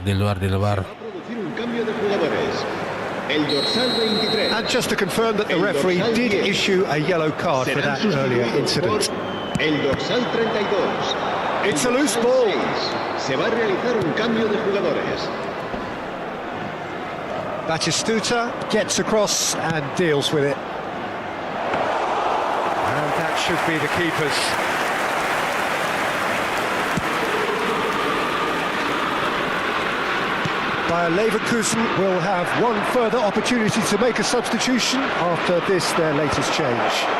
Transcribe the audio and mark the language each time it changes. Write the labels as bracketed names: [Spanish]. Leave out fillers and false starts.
[Spanish] Va a producir un cambio de jugadores. El dorsal 23. [English] And just to confirm that the referee did issue a yellow card for that earlier incident. [Spanish] El dorsal 32. [English] It's a loose ball. [Spanish] Se va a realizar un cambio de jugadores. [English] Batistuta gets across and deals with it. And that should be the keeper's. Bayer Leverkusen will have one further opportunity to make a substitution after this, their latest change.